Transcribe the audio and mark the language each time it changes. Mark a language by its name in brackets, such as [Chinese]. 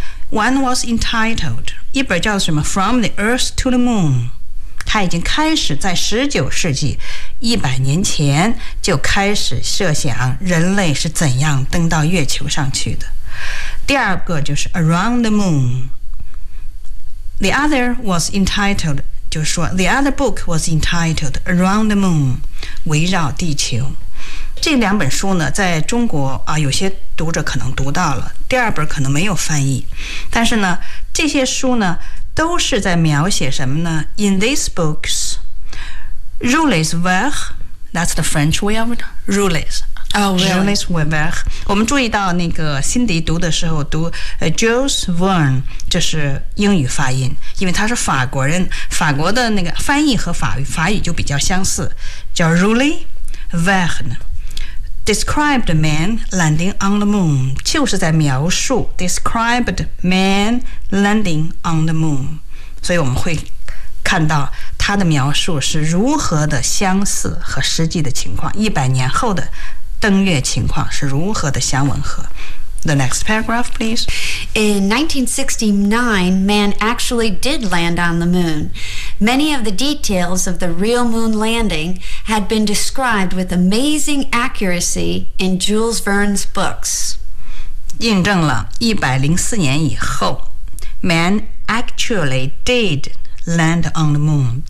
[English] One was entitled, [Chinese] 一本叫什么 [English] From the Earth to the Moon。 [Chinese] 他已经开始在19世纪100年前就开始设想人类是怎样登到月球上去的。第二个就是 Around the Moon. [English] The other was entitled, [Chinese] 就是说 [English] The other book was entitled Around the Moon, [Chinese] 围绕地球。这两本书呢，在中国有些读者可能读到了，第二本可能没有翻译。但是呢，这些书呢都是在描写什么呢？ [English] In these books, Jules Verne, that's the French way of it, Jules. Oh, really? [Chinese] Jules Verne. 我们注意到那个辛迪读的时候读 Jules Verne, 这是英语发音，因为他是法国人，法国的那个翻译和法语就比较相似，叫 Jules Verne. [English] Described man landing on the moon, [Chinese] 就是在描述 [English] described man landing on the moon. [Chinese] 所以我们会看到他的描述是如何的相似和实际的情况，100年后的登月情况是如何的相吻合。 [English] The next paragraph, please. In 1969, man actually did land on the moon. Many of the details of the real moon landing had been described with amazing accuracy in Jules Verne's books. [Chinese] 印证了104年以后 [English] ，man actually did land on the moon.